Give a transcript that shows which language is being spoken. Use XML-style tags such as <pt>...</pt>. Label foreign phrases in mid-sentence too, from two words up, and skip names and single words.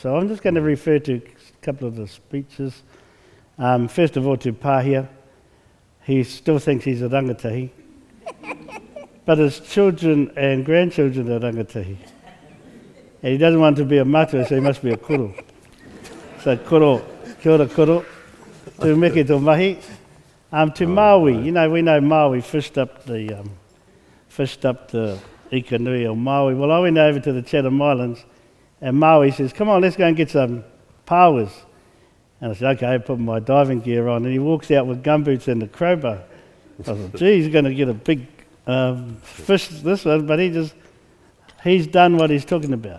<en>So I'm just going to refer to a couple of the speeches. First of all, to Pahia. He still thinks he's a rangatahi, but his children and grandchildren are rangatahi. And he doesn't want to be a matua, so he must be a koro.</en> <mi>So koro, kia ora koro, tu meke tō mahi.</mi> <en>To Maui, we know Maui fished up the</en> <mi>ika nui</mi> <en>of Maui. Well, I went over to the Chatham Islands, and Maui says, come on, let's go and get some powers. And I said, okay, I put my diving gear on, and he walks out with gumboots and a crowbar. I thought, gee, he's going to get a big fish, this one, but he's done what he's talking about.</en>